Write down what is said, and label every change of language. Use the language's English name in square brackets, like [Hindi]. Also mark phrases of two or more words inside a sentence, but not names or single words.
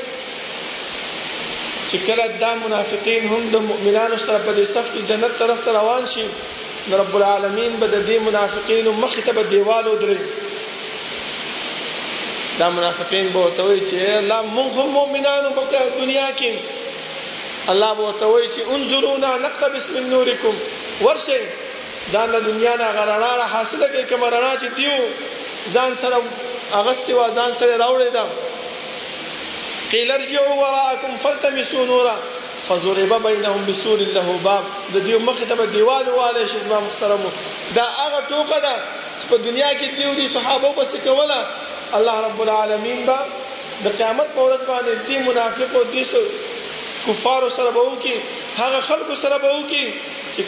[Pashto] چې کله دا منافقین هم د مؤمنانو سره په دې صف کې جنت طرف ته روان شي نو رب العالمین به د دې منافقین مخې ته به دیوال ودرېږي دا منافقین به ورته وایي چې الله موږ هم مؤمنانو په دنیا کې الله به ورته وایي چې [Arabic] انظرونا نقتبس من نورکم [Pashto] ورشئ ځان له دنیا نه هغه رڼا را حاصله کړئ کومه رڼا چې دیو ځان سره اغستې وه ځان سره راوړې ده [Arabic] قیل ارجعوا وراءکم فالتمسوا نورا فضرب بینهم بسور له باب [Pashto] د دیو مخې ته به دیوال ووالی شي زما محترمو دا هغه ټوکه ده چې په دنیا کې دیو دي صحابو پسې کوله الله رب العالمین به د قیامت په ورځ باندې دې منافقو دې کفارو سره به وکړي هغه خلکو سره به وکړي چې